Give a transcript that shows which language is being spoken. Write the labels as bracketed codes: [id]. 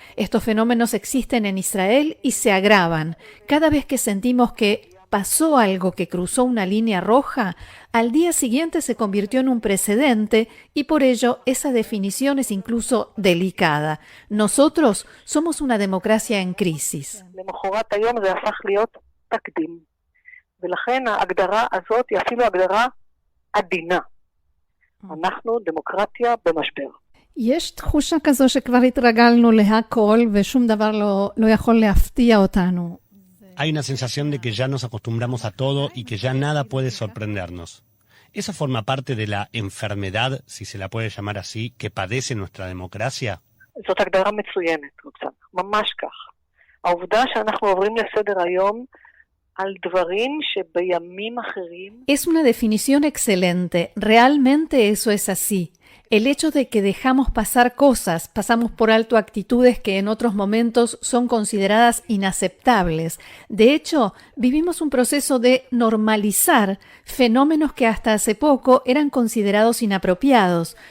[es] Estos fenómenos existen en Israel y se agravan. Cada vez que sentimos que pasó algo que cruzó una línea roja, al día siguiente se convirtió en un precedente y por ello esa definición es incluso delicada. Nosotros somos una democracia en crisis. [he] למחרת היום זה הפך להיות תקדים, ולכן ההגדרה הזאת היא אפילו הגדרה עדינה. אנחנו דמוקרטיה במשבר. יש תחושה כזו שכבר התרגלנו להכל ושום דבר לא יכול להפתיע אותנו. [es] Hay una sensación de que ya nos acostumbramos a todo y que ya nada puede sorprendernos. ¿Eso forma parte de la enfermedad, si se la puede llamar así, que padece nuestra democracia? [he] זאת הגדרה מצוינת, רוצה, ממש כך. העובדה שאנחנו עוברים לסדר היום על דברים שבימים אחרים. [es] Es una definición excelente. Realmente eso es así. El hecho de que dejamos pasar cosas, pasamos por alto actitudes que en otros momentos son consideradas inaceptables. De hecho, vivimos un proceso de normalizar fenómenos que hasta hace poco eran considerados inapropiados.